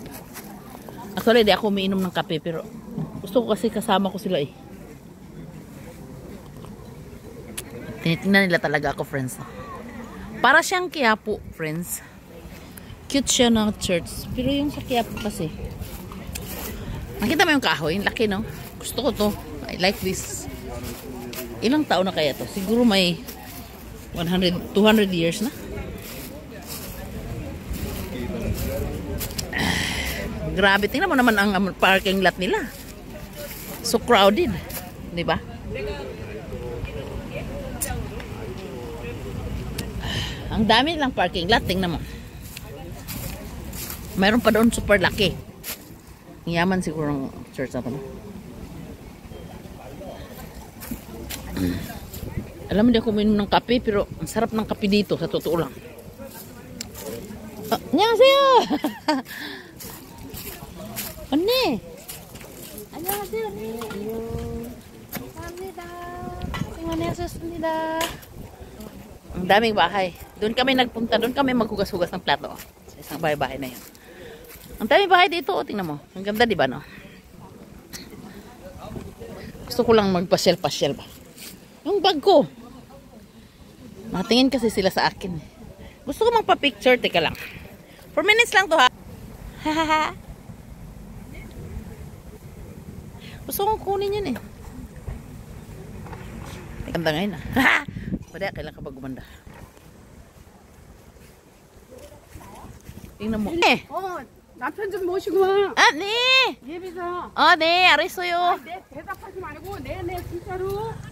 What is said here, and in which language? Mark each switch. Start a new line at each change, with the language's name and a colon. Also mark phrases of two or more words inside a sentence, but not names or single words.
Filipino: Actually, di ako umiinom ng kape, pero gusto ko kasi kasama ko sila, eh. Tinitingnan nila talaga ako, friends. Para siyang Quiapo, friends. Cute siya ng church. Pero yung sa Quiapo kasi. Nakita mo yung kahoy? Laki, no? Gusto ko to.
English: I like this.
Filipino: Ilang taon na kaya to? Siguro may 100, 200 years na. Grabe, tingnan mo naman ang
English: parking lot
Filipino: nila.
English: So crowded,
Filipino: 'di ba? Ang dami lang
English: parking lot,
Filipino: tingnan mo. Mayroon pa doon super laki. Yaman siguro ng church na to, no? Alam mo, di ako uminom ng kape, pero ang sarap ng kape dito, sa totoo lang.
Korean: 안녕하세요. 언니. 안녕하세요, 언니. 감사합니다. 고생하셨습니다.
Filipino: Ang daming bahay. Doon kami nagpunta, doon kami maghugas-hugas ng plato. Sa isang bahay-bahay na yun. Ang daming bahay dito, tingnan mo. Ang ganda, di ba, no? Gusto ko lang magpasyal-pasyal ba. Yung bag ko. Natingin kasi sila sa akin. Gusto ko magpa-picture. Teka lang. 4 minutes lang to, ha? Hahaha. Gusto kong kunin yun, eh. Ganda ngayon, ha? Haha. Pwede, kailan ka pa gumanda. Tingnan mo. Eh!
Korean: 남편 좀 모시고 와. 네. 예비서. 네, 알았어요. 내 대답하지 말고 내 진짜로.